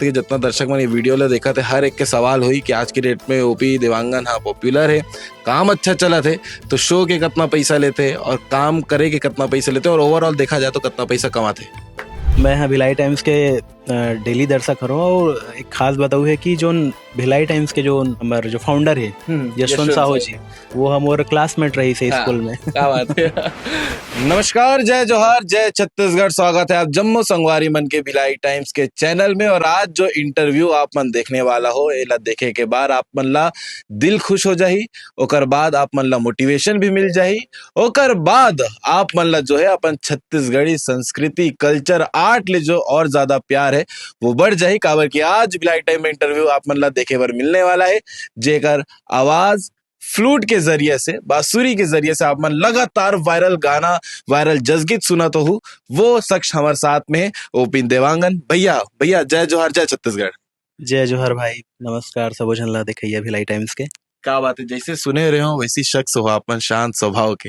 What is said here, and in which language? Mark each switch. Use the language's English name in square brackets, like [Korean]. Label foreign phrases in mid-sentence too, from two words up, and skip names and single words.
[Chhattisgarhi] है कि जितना दर्शक मन ये वीडियो ले देखा थे हर एक के सवाल हुई कि आज की डेट में ओपी देवांगन हाँ पॉपुलर है काम अच्छा चला थे तो शो के कितना पैसा लेते और काम करे के कितना पैसा लेते और ओवरऑल देखा जाए तो कितना पैसा कमाते। मैं हाँ भिलाई टाइम्स के डेली दर्शक हूँ और एक खास बताऊ है कि जो भिलाई टाइम्स के जो हमारे जो फाउंडर है यशवंत साहू जी वो हमारे क्लासमेट रही से स्कूल में। क्या बात है। नमस्कार जय जोहार जय छत्तीसगढ़ स्वागत है आप जम्मू संगवारी मन के भिलाई टाइम्स के चैनल में और आज जो इंटरव्यू आप मन देखने वाला हो एला देखे के बाद आप मन ला दिल खुश हो जाही ओकर बाद आप मन ला मोटिवेशन भी मिल जाही ओकर बाद आप मन ला जो है अपन छत्तीसगढ़ी संस्कृति कल्चर आर्ट ले जो और ज्यादा प्यार है वो बढ़ जाही काबर की आज भिलाई टाइम में इंटरव्यू आप मन ला देखे बर मिलने वाला है जेकर आवाज फ्लूट के जरिए से बांसुरी के जरिए से आप मन लगातार वायरल गाना वायरल जसगीत सुना तो हूँ वो शख्स हमारे साथ में है ओपी देवांगन भैया भैया जय जोहार जय छत्तीसगढ़। जय जोहर भाई नमस्कार सबो झन ला देखिए भिलाई टाइम्स के। क्या बात है जैसे सुने रहे हो वैसी शख्स हो अपन शांत स्वभाव के।